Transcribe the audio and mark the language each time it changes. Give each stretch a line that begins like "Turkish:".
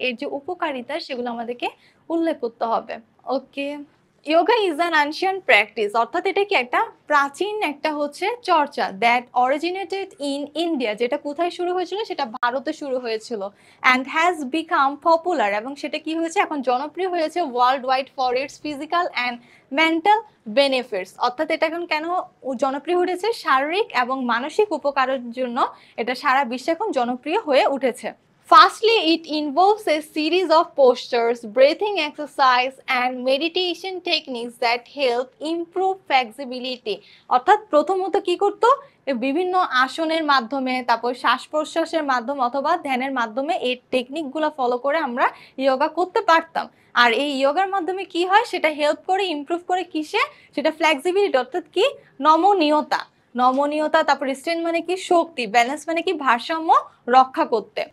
Bangla: এর যে উপকারিতা সেগুলো আমাদেরকে উল্লেখ করতে হবে। ওকে,
English: yoga is an ancient practice
Bangla: অর্থাৎ এটা কি একটা প্রাচীন একটা হচ্ছে চর্চা
English: that originated in India,
Bangla: যেটা কোথায় শুরু হয়েছিল, সেটা ভারতে শুরু হয়েছিল,
English: and has become popular,
Bangla: এবং সেটা কি হয়েছে এখন জনপ্রিয় হয়েছে
English: Worldwide for its physical and mental benefits.
Bangla: অর্থাৎ এটা এখন কেন জনপ্রিয় হয়েছে, শারীরিক এবং মানসিক উপকারের জন্য এটা সারা বিশ্বে এখন জনপ্রিয় হয়ে উঠেছে।
English: Firstly, it involves a series of postures, breathing exercise and meditation techniques that help improve flexibility।
Bangla: অর্থাৎ প্রথমত কি করতো, বিভিন্ন আসনের মাধ্যমে, তারপর শ্বাস প্রশ্বাসের মাধ্যমে অথবা ধ্যানের মাধ্যমে এই টেকনিকগুলো ফলো করে আমরা যোগা করতে পারতাম। আর এই যোগার মাধ্যমে কি হয়, সেটা হেল্প করে ইমপ্রুভ করে কিসে, সেটা ফ্লেক্সিবিলিটি অর্থাৎ কি নমনীয়তা, তারপর স্ট্রেন্থ মানে কি শক্তি, ব্যালেন্স মানে কি ভারসাম্য রক্ষা করতে।